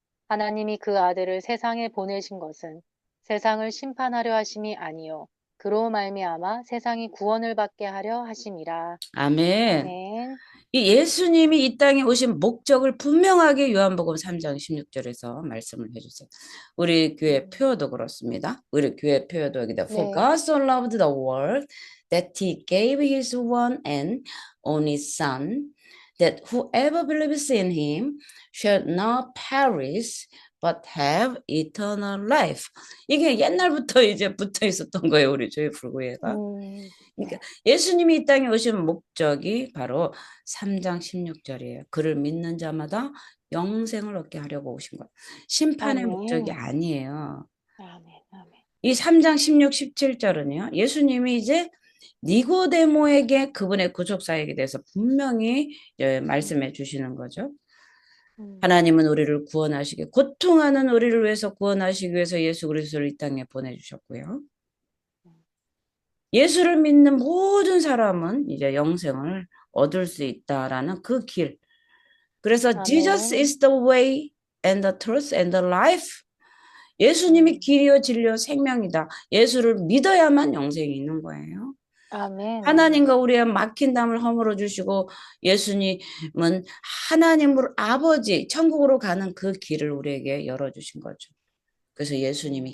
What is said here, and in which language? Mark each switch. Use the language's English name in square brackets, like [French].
[Korean] 하나님이 그 아들을 세상에 보내신 것은 세상을 심판하려 하심이 아니요 그로 말미암아 세상이 구원을 받게 하려 하심이라. 아멘. 아멘. 이 예수님이 이 땅에 오신 목적을 분명하게 요한복음 3장 16절에서 말씀을 해주세요. 우리 교회 음, 표어도 그렇습니다. 우리 교회 표어도 여기다 For 네. [English] God so loved the world that he gave his one and only son that whoever believes in him shall not perish but have eternal life. [Korean] 이게 옛날부터 이제 붙어 있었던 거예요. 우리 교회 불교회가. 그러니까 네. 예수님이 이 땅에 오신 목적이 바로 3장 16절이에요. 그를 믿는 자마다 영생을 얻게 하려고 오신 거예요. 심판의 목적이 아멘. 아니에요. 아멘. 아멘. 이 3장 16, 17절은요. 예수님이 이제 니고데모에게 그분의 구속사역에 대해서 분명히 말씀해 주시는 거죠. 음, 하나님은 우리를 구원하시기, 고통하는 우리를 위해서 구원하시기 위해서 예수 그리스도를 이 땅에 보내주셨고요. 예수를 믿는 모든 사람은 이제 영생을 얻을 수 있다라는 그 길. 그래서 Jesus 아멘. [English] is the way and the truth and the life. [Korean] 예수님이 음, 길이요 진리요 생명이다. 예수를 믿어야만 영생이 있는 거예요. 아멘. 하나님과 우리의 막힌 담을 허물어 주시고 예수님은 하나님으로 아버지 천국으로 가는 그 길을 우리에게 열어 주신 거죠. 그래서 예수님이